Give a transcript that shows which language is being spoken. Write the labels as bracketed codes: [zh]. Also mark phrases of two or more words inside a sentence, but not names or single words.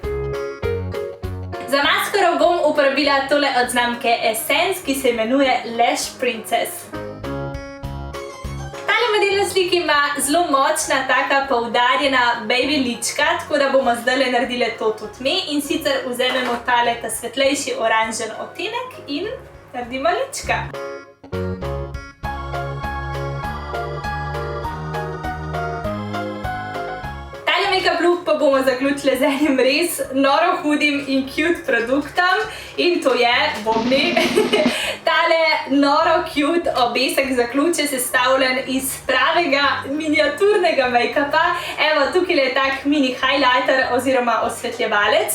[sl] Za maskaro bom uporabila tole od znamke Essence, ki se imenuje Lash Princess. Tale model na sliki ima zelo močna, taka poudarjena baby lička, tako da bomo zdaj naredile to tudi mi. In sicer vzamemo tale ta svetlejši oranžen odtenek in naredimo lička. [en] Make-up look [sl] pa bomo zaključili z enim res noro hudim in cute produktom in to je bobni. Tale noro cute obesek za ključe sestavljen iz pravega miniaturnega make-upa. Evo, tukaj je tak mini highlighter oziroma osvetljevalec.